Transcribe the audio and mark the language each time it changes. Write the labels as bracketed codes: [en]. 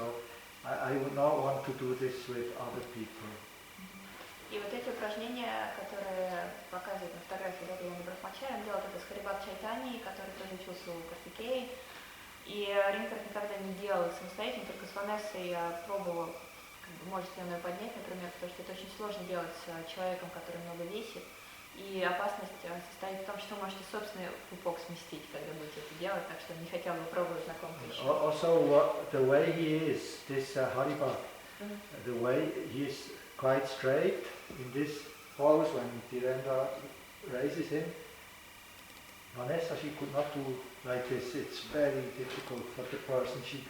[en] So I would not want to do this with other people. [ru] И вот эти упражнения, которые показывают на фотографии Gammendhaler Brahmachari, он делал это с Харибхакти Чайтаньей, который тоже учился у Картикеи. И Рейнхард никогда не делал их самостоятельно, только с Ванессой я пробовала, может ли он ее поднять, например, потому что это очень сложно делать с человеком, который много весит. И опасность состоит в том, что вы можете собственный пупок сместить, когда будете это делать, так что не хотела бы пробовать на ком-то еще. [en] Also, the way he is, this Haribhakti, the way he is quite straight in this pose when Dhirendra raises him. Vanessa, she could not do like this. It's very difficult for the person.